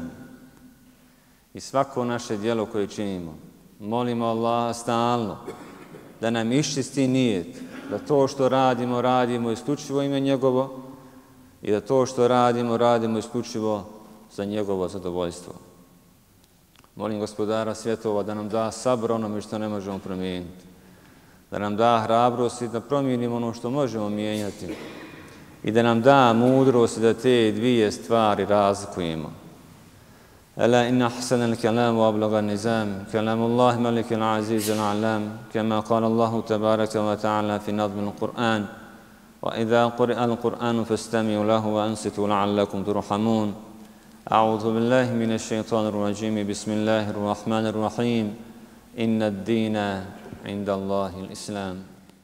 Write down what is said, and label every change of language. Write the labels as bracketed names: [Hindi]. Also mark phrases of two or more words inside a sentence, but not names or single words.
[Bosnian] I svako naše djelo koje činimo, molimo Allaha stalno da nam iščisti nijet, da to što radimo, radimo isključivo ime njegovo i da to što radimo, radimo isključivo za njegovo zadovoljstvo. Molim Gospodara svjetova da nam da sabor onome što ne možemo promijeniti, da nam da hrabrost i da promijenimo ono što možemo mijenjati i da nam da mudrost da te dvije stvari razlikujemo. [Arabic] ألا إن أحسن الكلام وأبلغ النظام كلام الله ملك العزيز العلام كما قال الله تبارك وتعالى في نظم القرآن وإذا قرئ القرآن فاستمعوا له وأنصتوا لعلكم ترحمون أعوذ بالله من الشيطان الرجيم بسم الله الرحمن الرحيم إن الدين عند الله الإسلام